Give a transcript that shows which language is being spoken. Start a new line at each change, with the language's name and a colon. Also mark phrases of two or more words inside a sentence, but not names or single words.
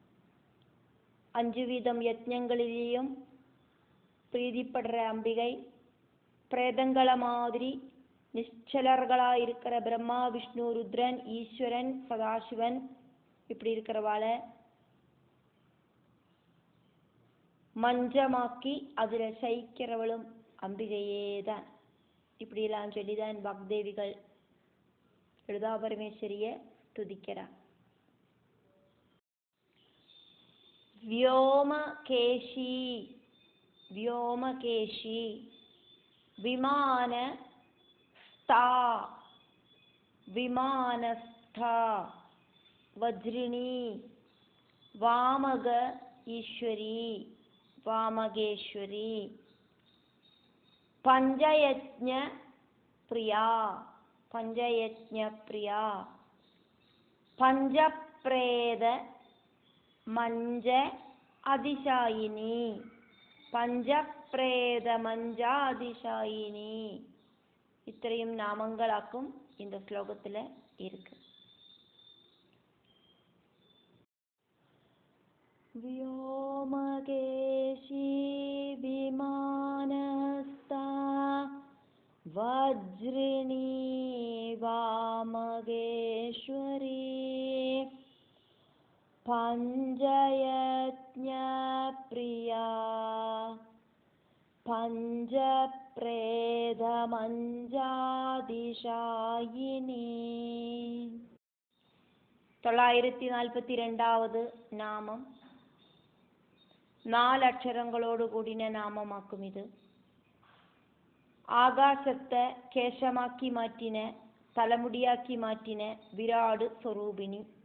Tamil: 5 வீதம் யஜ்ஞங்களிலேயும் பிரீதிப்படுற அம்பிகை, பிரேதங்களை மாதிரி நிச்சலர்களாயிருக்கிற பிரம்மா விஷ்ணு ருத்ரன் ஈஸ்வரன் சதாசிவன் இப்படி இருக்கிறவாளை மஞ்சமாக்கி அதில் சயிக்கிறவளும் அம்பிகையே தான். இப்படியெல்லாம் சொல்லிதான் வாக்தேவிகள் லலிதா பரமேஸ்வரியை துதிக்கிறார்.
Sanskrit: व्योमकेशी व्योमकेशी विमानस्था विमानस्था वज्रिणी वामग ईश्वरी वामगेश्वरी पंचयज्ञ प्रिया पंचयज्ञ प्रिया पंचप्रेद मञ्ज अतिशायिनी पञ्चप्रेत मञ्चातिशायिनी.
Tamil: இத்தனையும் நாமங்களாக்கும் இந்த ஸ்லோகத்தில் இருக்கு.
Sanskrit: व्योमकेशी विमानस्था वज्रिणी वामगेश्वरी पंचयज्ञ प्रिया पंचप्रेद मञ्जादिशायिनी.
Tamil: 942வது நாமம். 4 அக்ஷரங்களோடு கூடின நாமமாக்கும் இது. ஆகாசத்தை கேசமாக்கி மாற்றின, தலைமுடியாக்கி மாற்றின விராடு ஸ்வரூபிணி.